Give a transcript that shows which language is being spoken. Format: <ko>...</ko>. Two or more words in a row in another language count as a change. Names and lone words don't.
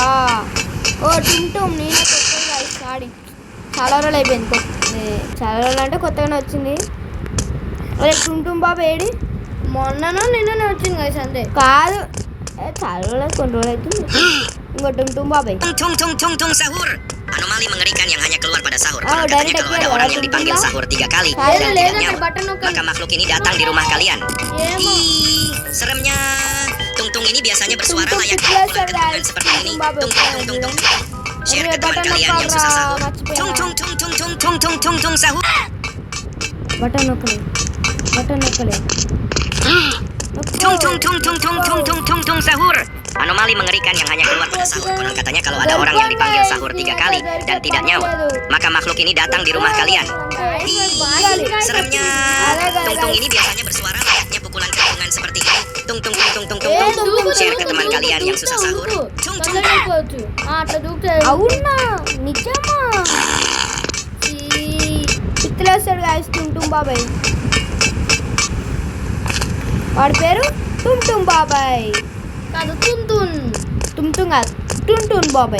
<te>ఓ టుంగ్ నేనే కొత్త గైస్ ఆడి చాలా రోజులు అయిపోయింది. చాలా రోజులు అంటే కొత్తగానే వచ్చింది. అదే టుంగ్ బాబు ఏడి మొన్ననో నిన్ననే వచ్చింది గైస్ అంతే. కాదు, చాలా రోజులు కొన్ని రోజులు అవుతుంది. ఇంకో టుంగ్ బాబాయ్.</te> <id>Tung sahur. Anomali mengerikan yang hanya keluar pada sahur. Katanya kalau ada orang yang dipanggil sahur 3 kali dan tidak nyaut, maka makhluk ini datang di rumah kalian. Ih, seremnya. Tung ini biasanya bersuara layaknya pukulan kentungan seperti ini. Tung. Share ke teman kalian yang susah sahur. Tung sahur.</id> <te>బటన్ నొక్కలే.</te> <id>Tung sahur. Anomali mengerikan yang hanya keluar pada sahur. Konon katanya kalau ada orang yang dipanggil sahur 3 kali dan tidak nyaut, maka makhluk ini datang di rumah kalian. Ih, seremnya. Tung ini biasanya bersuara layaknya pukulan kentungan seperti ini. Tung. Share ke teman kalian yang susah sahur. Tung.</id> <te>అవునా నిజమా? పిత్తులేస్తాడు గాయస్ టుంగ్ బాబాయ్. వాడి పేరు టుంగ్ బాబాయ్ కాదు, టుంగ్ కాదు, టుంగ్ బాబాయ్.</te>